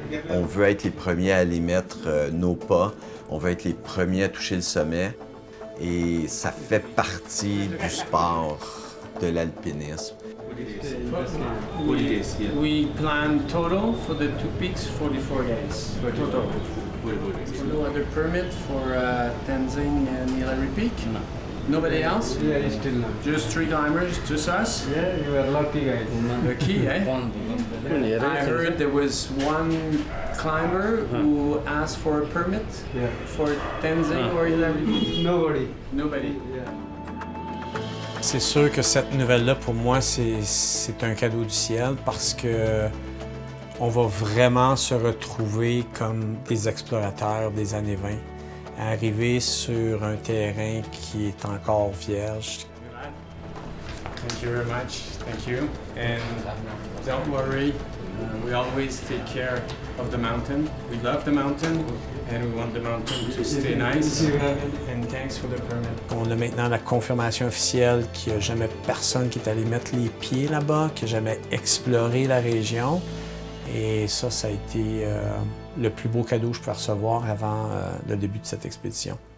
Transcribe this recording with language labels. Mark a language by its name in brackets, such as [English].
[French] On veut être les premiers à aller mettre nos pas, on veut être les premiers à toucher le sommet et ça fait partie du sport de l'alpinisme. [English] We plan total for the two peaks 44 days. Total. No other permit for Tenzing and Hillary Peak? No. Nobody else? Yeah, still not. Just three climbers, just us? Yeah, you are lucky guys. Lucky, eh? I heard there was one climber who asked for a permit for Tenzing or Hillary Peak. Nobody. Nobody. [French] C'est sûr que cette nouvelle-là, pour moi, c'est un cadeau du ciel parce que on va vraiment se retrouver comme des explorateurs des années 20, à arriver sur un terrain qui est encore vierge. [English] Thank you very much. Thank you. And don't worry, we always take care of the mountain. We love the mountain and we want the mountain to stay nice. And thanks for the permit. [French] On a maintenant la confirmation officielle qu'il n'y a jamais personne qui est allé mettre les pieds là-bas, qui n'a jamais exploré la région. Et ça a été le plus beau cadeau que je peux recevoir avant le début de cette expédition.